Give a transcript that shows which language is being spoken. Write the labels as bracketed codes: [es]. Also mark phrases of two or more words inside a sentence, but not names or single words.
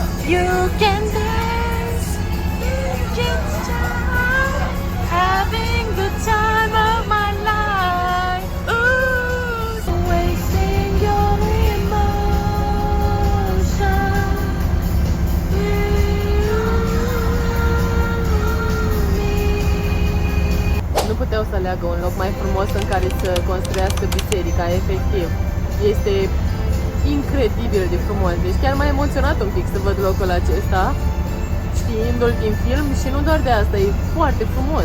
[en] You can dance, you can start, having the time of my life. Ooh, wasting your emotion. [ro] Nu puteau să aleagă un loc mai frumos în care să construiască biserica, efectiv. Este incredibil de frumos. Deci chiar m-a emoționat un pic să văd locul acesta, știindu-l din film, și nu doar de asta, e foarte frumos.